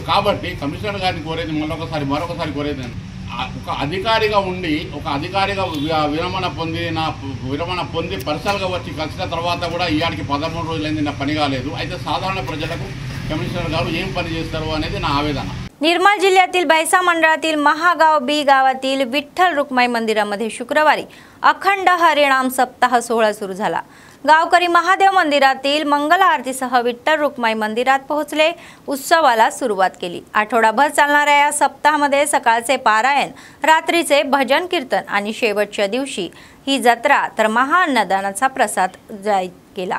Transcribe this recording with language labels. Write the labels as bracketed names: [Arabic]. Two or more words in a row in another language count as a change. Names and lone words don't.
[Telugu] కాబట్టి కమిషనర్ గారిని కోరేది మరొకసారి కోరేది ఒక అధికారిగా ఉండి విరమణ పొంది పర్సనల్గా వచ్చి కలిసిన తర్వాత కూడా ఇయాడికి 13 రోజులైంది, నా पनी కాలేదు. అయితే సాధారణ ప్రజలకు కమిషనర్ గారు ఏం పని చేస్తారు అనేది నా ఆవేదన. [Marathi] निर्मल जिल्ह्यातील बैसा मंडळातील महागाव बी गावातील विठ्ठल रुक्माई मंदिरामध्ये शुक्रवारी अखंड हरिनाम सप्ताह सोहळा सुरू झाला. गावकरी महादेव मंदिरातील मंगल आरतीसह विठ्ठल रुक्माई मंदिरात पोहोचले. उत्सवाला सुरुवात केली. आठवडाभर चालणाऱ्या या सप्ताहामध्ये सकाळचे पारायण, रात्रीचे भजन कीर्तन आणि शेवटच्या दिवशी ही जत्रा तर महाअन्नदानाचा प्रसाद जाहीर केला.